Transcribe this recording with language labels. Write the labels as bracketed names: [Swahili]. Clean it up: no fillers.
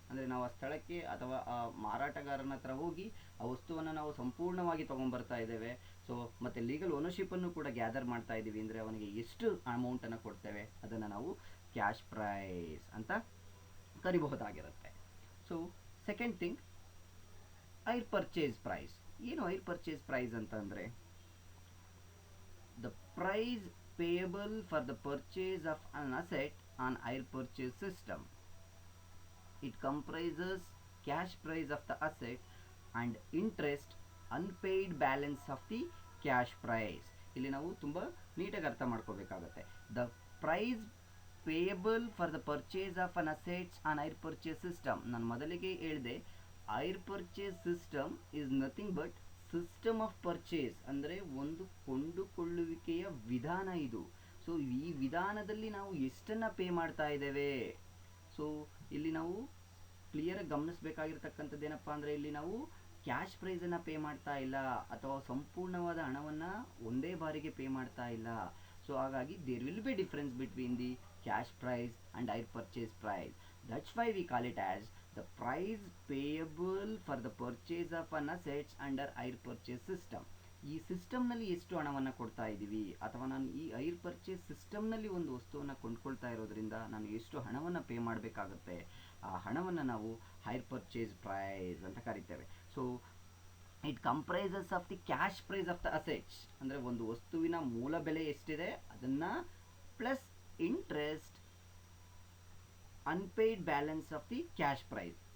[Kannada] ಅಂದರೆ ನಾವು ಆ ಸ್ಥಳಕ್ಕೆ ಅಥವಾ ಆ ಮಾರಾಟಗಾರನ ಹತ್ರ ಹೋಗಿ ಆ ವಸ್ತುವನ್ನು ನಾವು ಸಂಪೂರ್ಣವಾಗಿ ತೊಗೊಂಡ್ಬರ್ತಾ ಇದ್ದೇವೆ. ಸೊ ಮತ್ತು ಲೀಗಲ್ ಓನರ್ಶಿಪ್ಪನ್ನು ಕೂಡ ಗ್ಯಾದರ್ ಮಾಡ್ತಾ ಇದ್ದೀವಿ ಅಂದರೆ ಅವನಿಗೆ ಎಷ್ಟು ಅಮೌಂಟನ್ನು ಕೊಡ್ತೇವೆ ಅದನ್ನು ನಾವು ಕ್ಯಾಶ್ ಪ್ರೈಸ್ ಅಂತ ಕರಿಬಹುದಾಗಿರುತ್ತೆ. [English] So second thing, hire purchase price. [Kannada] ಏನು ಐರ್ ಪರ್ಚೇಸ್ ಪ್ರೈಸ್ ಅಂತಂದರೆ, [English] the price payable for the purchase of an asset on hire purchase system. It comprises cash price of the asset and interest unpaid balance of the cash price. [Kannada] ಇಲ್ಲಿ ನಾವು ತುಂಬ ನೀಟಾಗಿ ಅರ್ಥ ಮಾಡ್ಕೋಬೇಕಾಗತ್ತೆ. [English] The price payable for the purchase of an assets on hire purchase system. [Kannada] ನಾನು ಮೊದಲಿಗೆ ಹೇಳಿದೆ, [English] hire purchase system is nothing but system of purchase, [Kannada] ಅಂದರೆ ಒಂದು ಕೊಂಡುಕೊಳ್ಳುವಿಕೆಯ ವಿಧಾನ ಇದು. ಸೊ ಈ ವಿಧಾನದಲ್ಲಿ ನಾವು ಎಷ್ಟನ್ನು ಪೇ ಮಾಡ್ತಾ ಇದ್ದೇವೆ. ಸೊ ಇಲ್ಲಿ ನಾವು ಕ್ಲಿಯರಾಗಿ ಗಮನಿಸಬೇಕಾಗಿರ್ತಕ್ಕಂಥದ್ದು ಏನಪ್ಪ ಅಂದರೆ, ಇಲ್ಲಿ ನಾವು ಕ್ಯಾಶ್ ಪ್ರೈಸನ್ನು ಪೇ ಮಾಡ್ತಾ ಇಲ್ಲ ಅಥವಾ ಸಂಪೂರ್ಣವಾದ ಹಣವನ್ನು ಒಂದೇ ಬಾರಿಗೆ ಪೇ ಮಾಡ್ತಾ ಇಲ್ಲ. [English] so [Kannada] ಹಾಗಾಗಿ [English] There will be difference between the cash price and hire purchase price. That's why we call it as the price payable for the purchase of an assets under hire purchase system. [Kannada] ಈ ಸಿಸ್ಟಮ್ನಲ್ಲಿ ಎಷ್ಟು ಹಣವನ್ನು ಕೊಡ್ತಾ ಇದ್ದೀವಿ, ಅಥವಾ ನಾನು ಈ ಐರ್ ಪರ್ಚೇಸ್ ಸಿಸ್ಟಮ್ನಲ್ಲಿ ಒಂದು ವಸ್ತುವನ್ನು ಕೊಂಡ್ಕೊಳ್ತಾ ಇರೋದ್ರಿಂದ ನಾನು ಎಷ್ಟು ಹಣವನ್ನು ಪೇ ಮಾಡಬೇಕಾಗುತ್ತೆ, ಆ ಹಣವನ್ನು ನಾವು ಹೈರ್ ಪರ್ಚೇಸ್ ಪ್ರೈಸ್ ಅಂತ ಕರಿತೇವೆ. [English] so it comprises of the cash price of the assets, [Kannada] ಅಂದರೆ ಒಂದು ವಸ್ತುವಿನ ಮೂಲ ಬೆಲೆ ಎಷ್ಟಿದೆ ಅದನ್ನು [English] Plus interest unpaid balance of the cash price.